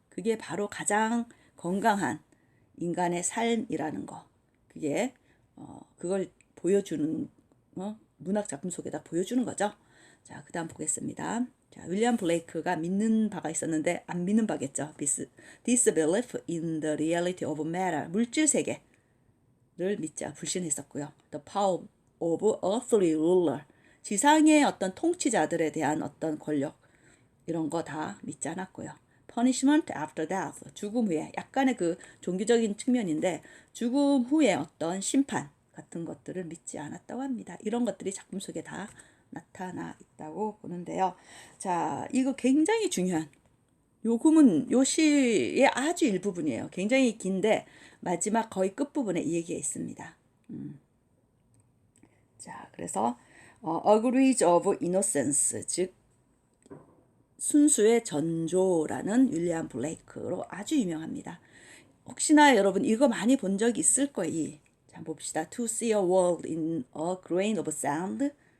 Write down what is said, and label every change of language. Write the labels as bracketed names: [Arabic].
[Korean] 그게 바로 가장 건강한 인간의 삶이라는 거. 그게 그걸 보여주는 문학 작품 속에다 보여주는 거죠. 자, 그다음 보겠습니다. 자, 윌리엄 블레이크가 믿는 바가 있었는데 안 믿는 바겠죠. [English] Disbelief in the reality of matter. [Korean] 물질 세계를 믿자 불신했었고요. [English] The power of earthly ruler. [Korean] 지상의 어떤 통치자들에 대한 어떤 권력 이런 거 다 믿지 않았고요. [English] Punishment after death. [Korean] 죽음 후에 약간의 그 종교적인 측면인데 죽음 후에 어떤 심판 같은 것들을 믿지 않았다고 합니다. 이런 것들이 작품 속에 다 나타나 있다고 보는데요. 자, 이거 굉장히 중요한 요 시의 아주 일부분이에요. 굉장히 긴데 마지막 거의 끝부분에 이 얘기가 있습니다. 자, 그래서 Agrees of Innocence, 즉 순수의 전조라는 윌리엄 블레이크로 아주 유명합니다. 혹시나 여러분 이거 많이 본 적 있을 거예요. 자, 봅시다. [English] To see a world in a grain of sand.